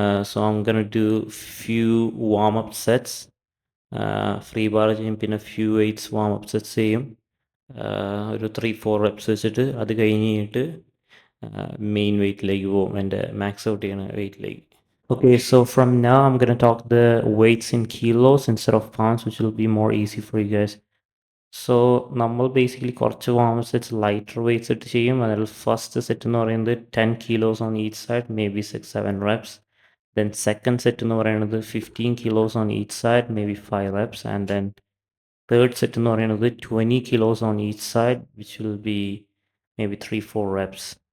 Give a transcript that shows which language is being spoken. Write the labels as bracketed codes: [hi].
[en] So I'm gonna do few warm up sets. Free bar ചെയ്യും, പിന്നെ few weights warm up sets ചെയ്യും. [ml] ഒരു 3-4 reps വെച്ചിട്ട് അത് കഴിഞ്ഞിട്ട് മെയിൻ വെയ്റ്റിലേക്ക് പോകും, എൻ്റെ മാക്സ് ഔട്ട് ചെയ്യണ വെയ്റ്റിലേക്ക്. [en] Okay, so from now I'm gonna talk the weights in kilos instead of pounds, which will be more easy for you guys. [ml] So നമ്മൾ basically കുറച്ച് വാം സെറ്റ്സ് ലൈറ്റർ വെയ്റ്റ്സ് ഇട്ട് ചെയ്യും. [en] അതിൽ first set [ml] എന്ന് പറയുന്നത് [en] 10 kilos on each side, maybe 6-7 reps. Then second set [ml] എന്ന് പറയുന്നത് [en] 15 kilos on each side, maybe 5 reps. And then third set [ml] എന്ന് പറയുന്നത് [en] 20 kilos on each side, which will be maybe 3-4 reps.